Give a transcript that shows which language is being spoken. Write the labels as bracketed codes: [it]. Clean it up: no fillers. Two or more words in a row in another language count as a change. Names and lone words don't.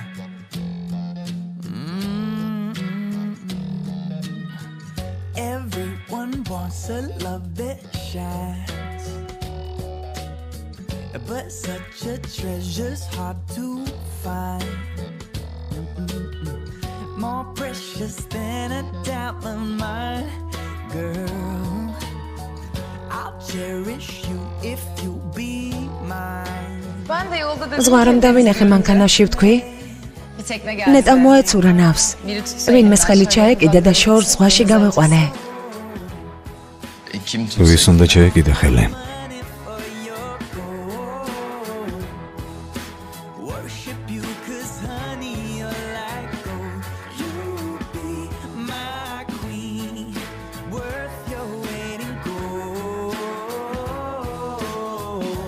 [en] Everyone wants a love that shines, but such a treasure's hard to find. More precious than a diamond, my girl. I'll cherish you if you be mine. [ka] ზღვარამ დავინახე მანქანაში ვთქვი. ნეტა მოეცურა ნავს. ვინმე ხელი ჩაეკიდა და შორს ზღვაში გავეყვანე. ვის უნდა ჩაეკიდა ხელი? [en] Worship you 'cause honey you're like gold. You be my queen, worth your weight in gold.